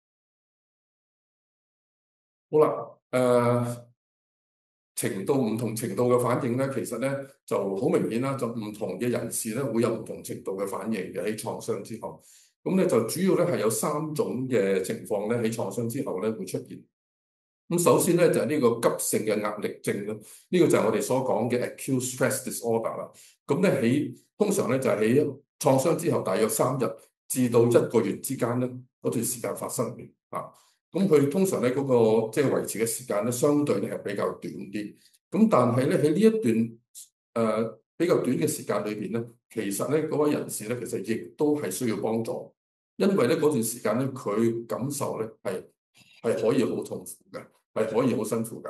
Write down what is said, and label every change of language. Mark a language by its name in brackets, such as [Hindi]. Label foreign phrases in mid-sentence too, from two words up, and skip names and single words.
[Cantonese] 好啦，程度唔同程度嘅反應咧，其實咧就好明顯啦，就唔同嘅人士咧會有唔同程度嘅反應嘅喺創傷之後。咁咧就主要咧係有3種嘅情況咧喺創傷之後咧會出現。咁首先咧就係呢個急性嘅壓力症啦，呢個就係我哋所講嘅 [English] acute stress disorder [Cantonese] 啦。咁咧通常咧就係喺創傷之後大約3日至到1個月之間咧嗰段時間發生嘅啊。咁佢通常咧嗰個即係維持嘅時間咧，相對咧係比較短啲。咁但係咧喺呢一段比較短嘅時間裏邊咧，其實咧嗰位人士咧其實亦都係需要幫助，因為咧嗰段時間咧佢感受咧係可以好痛苦嘅，係可以好辛苦嘅。